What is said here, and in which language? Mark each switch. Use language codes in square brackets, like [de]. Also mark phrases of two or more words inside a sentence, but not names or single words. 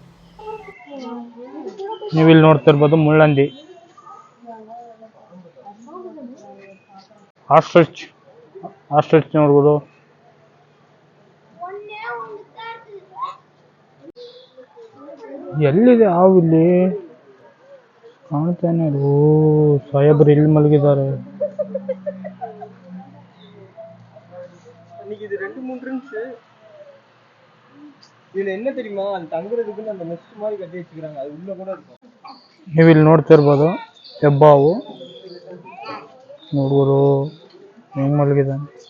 [kn] ನೀವಿಲ್ಲಿ ನೋಡ್ತಿರ್ಬೋದು ಮುಳ್ಳಂದಿ, ಆಸ್ಟ್ರಿಚ್ ನೋಡ್ಬೋದು. ಎಲ್ಲಿದೆ ಹಾವು? ಇಲ್ಲಿ ಕಾಣ್ತಾನೆ. ಓ ಸಾಹೇಬ್ರು ಇಲ್ಲಿ ಮಲಗಿದ್ದಾರೆ. [ta] இது 2-3 ரன்ஸ். இதுல என்ன தெரியுமா, அது தங்குறதுக்குன்னு அந்த நெஸ்ட் மாதிரி கட்டி வச்சுக்கிறாங்க. அது உள்ள கூட இருக்கும். [kn] ನೀವು ಇಲ್ಲಿ ನೋಡ್ತಿರ್ಬೋದು ಹೆಬ್ಬಾವು ನೋಡ್ಬೋದು ಹೆಂಗ್ ಮಲಗಿದ್ದಾನೆ.